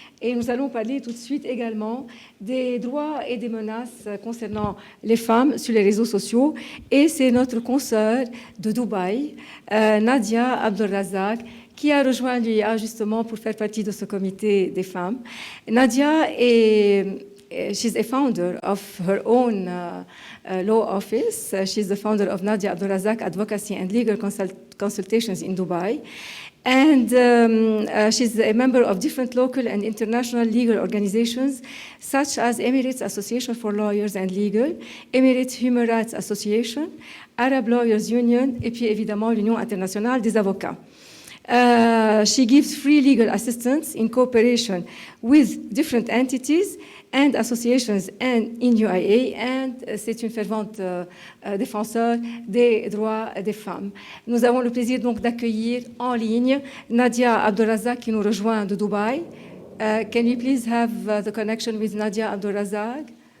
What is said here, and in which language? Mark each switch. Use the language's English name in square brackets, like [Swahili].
[French] Et nous allons parler tout de suite également des droits et des menaces concernant les femmes sur les réseaux sociaux. Et c'est notre consoeur de Dubaï, Nadia Abdelrazak, qui a rejoint l'UIA justement pour faire partie de ce comité des femmes. [English] Nadia she's a founder of her own law office. She's the founder of Nadia Abdelrazak Advocacy and Legal Consultations in Dubai. And she's a member of different local and international legal organizations, such as Emirates Association for Lawyers and Legal, Emirates Human Rights Association, Arab Lawyers Union, [French] et puis évidemment l'Union internationale des avocats. [English] She gives free legal assistance in cooperation with different entities and associations and in UIA, and [French] c'est une fervente défenseur des droits des femmes. Nous avons le plaisir donc d'accueillir en ligne Nadia Abdelrazak qui nous rejoint de Dubaï. [English] Can you please have the connection with Nadia Abdelrazak?